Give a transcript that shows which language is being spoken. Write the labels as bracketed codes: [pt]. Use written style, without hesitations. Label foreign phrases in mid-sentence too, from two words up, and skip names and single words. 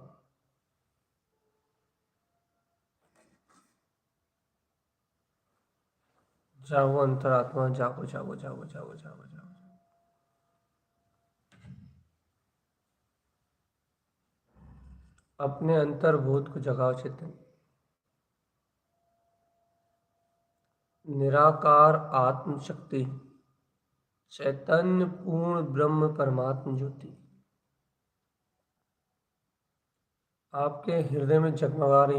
[hi] जागो अंतरात्मा, जागो जागो जागो जागो जागो जागो। अपने अंतर्भूत को जगाओ चेतन। निराकार आत्म शक्ति, चैतन्य पूर्ण ब्रह्म परमात्म ज्योति आपके हृदय में जगमगा रही है।